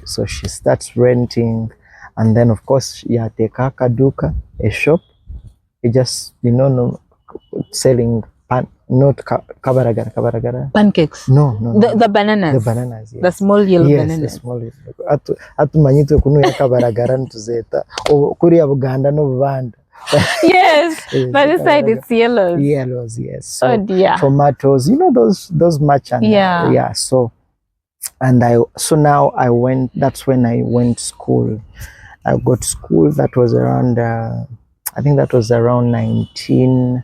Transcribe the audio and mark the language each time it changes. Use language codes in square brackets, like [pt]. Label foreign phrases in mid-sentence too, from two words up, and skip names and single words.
[en] So she starts renting, and then of course [nyn] yateka kaduka, [en] a shop. It just no selling kabaragara. Pancakes. No. The bananas. The bananas, yes. The small yellow bananas. Yes, the small yellow. [nyn] Atumanyitwe kunu ya kabaragara ntuzeta. Kuriya Buganda no Bubanda. [en] Yes, by this side it's yellows. Yellows, yes. So oh dear. Tomatoes, those merchant. Yeah. So now I went. That's when I went school. I got school. That was around. I think that was around 19.